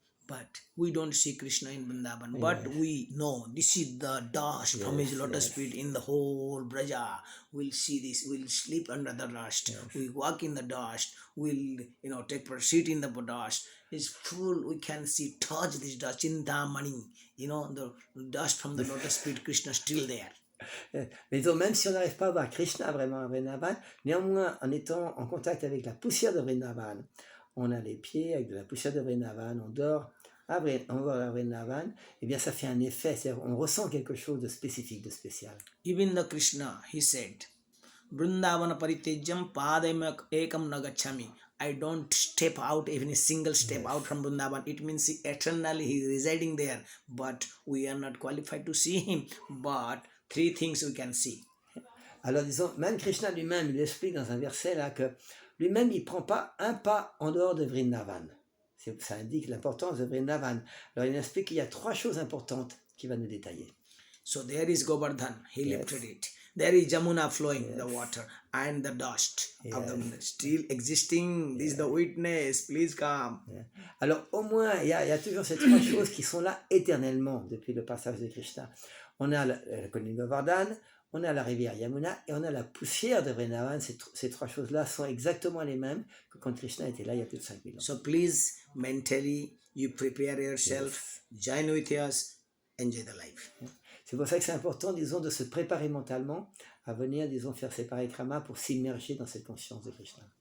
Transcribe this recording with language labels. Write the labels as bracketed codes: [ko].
[en] But we don't see Krishna in Vrindavan. But we know this is the dust from his lotus feet in the whole Braja. We'll see this. We'll sleep under the dust. We walk in the dust. We'll take a seat in the dust. It's full. We can see, touch this dust. Chintamani. The dust from the lotus feet. Krishna still there. [fr] Mais donc, même si on n'arrive pas à voir Krishna vraiment à Vrindavan, néanmoins, en étant en contact avec la poussière de Vrindavan, on a les pieds avec de la poussière de Vrindavan, on dort à Vrindavan, et bien ça fait un effet, c'est-à-dire on ressent quelque chose de spécifique, de spécial. [en] Even the Krishna, he said, [sa] Vrindavana paritejam padam ekam nagachami. [en] I don't step out, even a single step out from Vrindavan. It means eternally he is residing there, but we are not qualified to see him. But three things we can see. [fr] Alors disons, même Krishna lui-même, il explique dans un verset là que lui-même, il ne prend pas un pas en dehors de Vrindavan. Ça indique l'importance de Vrindavan. Alors il explique qu'il y a trois choses importantes qu'il va nous détailler. [en] So there is Govardhan, he lifted it. There is Jamuna flowing, the water, and the dust of the still existing. This is the witness, please come. [fr] Alors au moins, il y a toujours ces trois choses qui sont là éternellement depuis le passage de Krishna. On a la colline Govardhan, on a la rivière Yamuna et on a la poussière de Vrindavan. Ces trois choses-là sont exactement les mêmes que quand Krishna était là il y a plus de 5000 ans. [en] So please, mentally, you prepare yourself, join with us, enjoy the life. [fr] C'est pour ça que c'est important, disons, de se préparer mentalement à venir, disons, faire ces parikramas pour s'immerger dans cette conscience de Krishna.